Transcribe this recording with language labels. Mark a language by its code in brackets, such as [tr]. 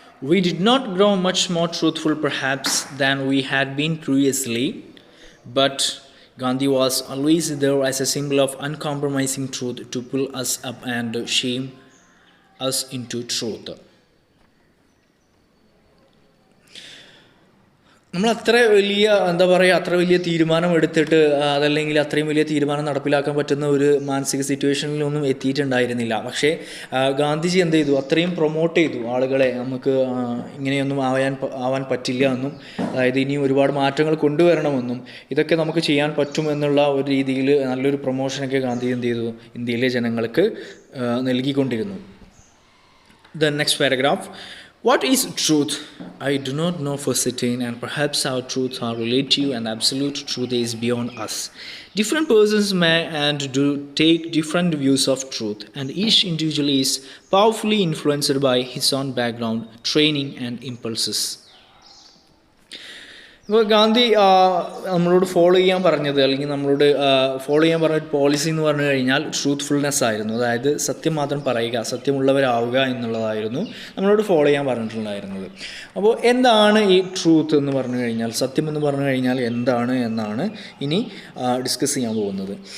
[en] We did not grow much more truthful perhaps than we had been previously, but Gandhi was always there as a symbol of uncompromising truth to pull us up and shame us into truth. [ml] നമ്മൾ അത്ര വലിയ തീരുമാനം എടുത്തിട്ട് അതല്ലെങ്കിൽ അത്രയും വലിയ തീരുമാനം നടപ്പിലാക്കാൻ പറ്റുന്ന ഒരു മാനസിക സിറ്റുവേഷനിലൊന്നും എത്തിയിട്ടുണ്ടായിരുന്നില്ല. പക്ഷേ ഗാന്ധിജി എന്ത് ചെയ്തു, അത്രയും പ്രൊമോട്ട് ചെയ്തു ആളുകളെ, നമുക്ക് ഇങ്ങനെയൊന്നും ആവാൻ പറ്റില്ല എന്നും, അതായത് ഇനിയും ഒരുപാട് മാറ്റങ്ങൾ കൊണ്ടുവരണമെന്നും, ഇതൊക്കെ നമുക്ക് ചെയ്യാൻ പറ്റുമെന്നുള്ള ഒരു രീതിയിൽ നല്ലൊരു പ്രൊമോഷനൊക്കെ ഗാന്ധി എന്ത് ചെയ്തു, ഇന്ത്യയിലെ ജനങ്ങൾക്ക് നൽകിക്കൊണ്ടിരുന്നു. [en] The next paragraph. What is truth? I do not know for certain, and perhaps our truths are relative and absolute truth is beyond us. Different persons may and do take different views of truth, and each individual is powerfully influenced by his own background, training and impulses. [ml] ഇപ്പോൾ ഗാന്ധി നമ്മളോട് follow ചെയ്യാൻ പറഞ്ഞത്, അല്ലെങ്കിൽ നമ്മളോട് follow ചെയ്യാൻ പറഞ്ഞ policy എന്ന് പറഞ്ഞു കഴിഞ്ഞാൽ ട്രൂത്ത്ഫുൾനെസ് ആയിരുന്നു. അതായത് സത്യം മാത്രം പറയുക, സത്യമുള്ളവരാവുക എന്നുള്ളതായിരുന്നു നമ്മളോട് ഫോളോ ചെയ്യാൻ പറഞ്ഞിട്ടുണ്ടായിരുന്നത്. അപ്പോൾ എന്താണ് ഈ ട്രൂത്ത് എന്ന് പറഞ്ഞു കഴിഞ്ഞാൽ, സത്യം എന്ന് പറഞ്ഞു കഴിഞ്ഞാൽ എന്താണ് എന്നാണ് ഇനി ഡിസ്കസ് ചെയ്യാൻ പോകുന്നത്.